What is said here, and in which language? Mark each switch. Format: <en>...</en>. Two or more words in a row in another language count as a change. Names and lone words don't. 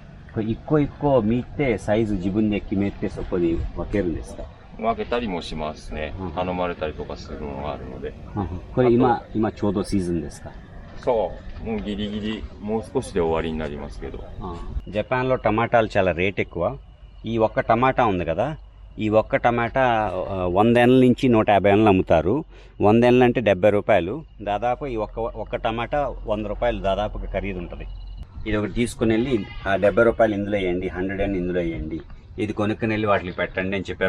<ja>一個見てサイズ自分で決めてそこに分けるんですか？分けたりもしますね。頼まれたりとかするのがあるので。これ今ちょうどシーズンですか？そう。もうギリギリ、もう少しで終わりになりますけど。</ja> <te>జపాన్లో టమాటాలు చాలా రేట్ ఎక్కువ. ఈ ఒక్క టమాటా ఉంది కదా, ఈ ఒక్క టమాటా 100 ఏళ్ళ నుంచి 150 ఏళ్ళు అమ్ముతారు. 100 ఏళ్ళు అంటే 70 రూపాయలు. దాదాపు ఈ ఒక్క టమాటా 100 రూపాయలు దాదాపుగా ఖరీదు ఉంటుంది. ఇది ఒకటి తీసుకుని వెళ్ళి 70 రూపాయలు ఇందులో వేయండి, 100 అని ఇందులో వేయండి, ఇది కొనుక్కుని వెళ్ళి వాటికి పెట్టండి అని చెప్పారు.</te>